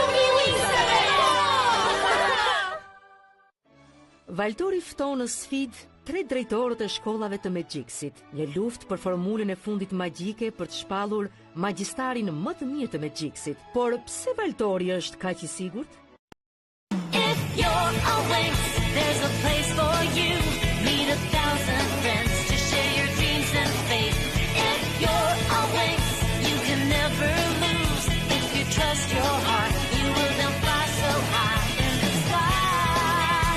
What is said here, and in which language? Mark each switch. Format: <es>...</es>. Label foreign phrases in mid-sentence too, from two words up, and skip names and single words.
<sq>Valtori fton në sfidë 3 drejtorët e shkollave të Magjiksit, një luftë për formulën e fundit magjike për të shpallur magjistarin më të mirë të Magjiksit. Por pse Valtori është kaq i sigurt?</sq> <en>If you're a Winx, there's a place for you. Meet 1,000 friends to share your dreams and faith. If you're a Winx, you can never lose. If you trust your heart, you will then fly so high in the sky.</en>